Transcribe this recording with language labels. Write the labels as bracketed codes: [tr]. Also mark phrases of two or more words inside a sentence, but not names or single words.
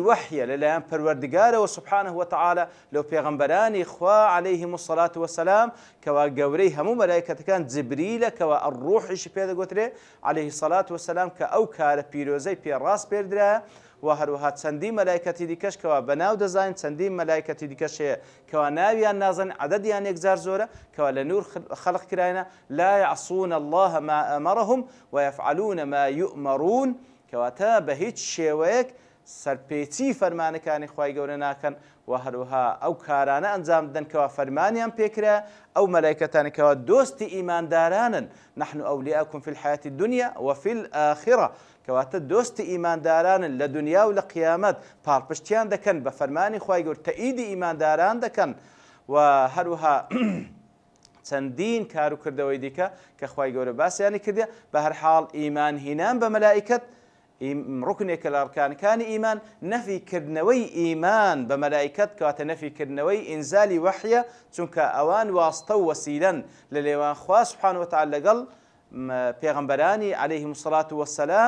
[ckb] وحیە لەلایەن پەروەردگارەوە [ar] سبحانه وتعالى [ckb] لەو پێغەمبەرانی خوا [ar] عەلەیهیم الصلاة والسلام [ckb] کەوا گەورەی هەموو مەلایکەتەکان جبریلە کەوا ئەڕوحیشی پێدەگوترێ [ar] عەلەیهی الصلاة والسلام [ckb] کە ئەو کارە پیرۆزەی پێڕاست پێدرایە و هەروەها چەندین مەلایکەتی دیکەش کەوا بەناو دەزانین، چەندین مەلایکەتی دیکەش هەیە کەوا ناویان نازانین، عەدەدیان یەکجار زۆرە کەوا لە نور خەلق کراینە [ar] لا يعصون الله ما أمرهم ويفعلون ما يؤمرون. [ckb] کەواتە بە هیچ شێوەیەک سەرپێچی فەرمانەکانی خوای گەورە ناکەن و هەروەها ئەو کارانە ئەنجام بدەن کەوا فەرمانیان پێکرا. ئەو مەلایکەتانی کەوا دۆستی ئیماندارانن [ar] نحن ئەولیاؤکم فی الحیاة الدنیا وفي الآخرة، [ckb] کەواتە دۆستی ئیماندارانن لە دنیا و لە قیامەت پاڵپشتیان دەکەن بە فەرمانی خوای گەورە، تەئیدی ئیمانداران دەکەن و هەروەها چەندین کار و کردەوەی دیکە کە خوای گەورە باسییانی کردێ. بە هەر حاڵ ئیمان هینان بە مەلایکەت ڕوکنێکە لە ئەرکانەکانی ئیمان نەفیکردنەوەی ئیمان بە مەلایکەت کەواتە نەفیکردنەوەی ئینزالی وەحیە چونکە ئەوان واستە و وەسیلەن لە لێوان خوا [ar] سوبحانەهو وتەعالا [ckb] لەگەڵ پێغەمبەرانی [ar] عەلەیهیمو سەڵات وەسەلام.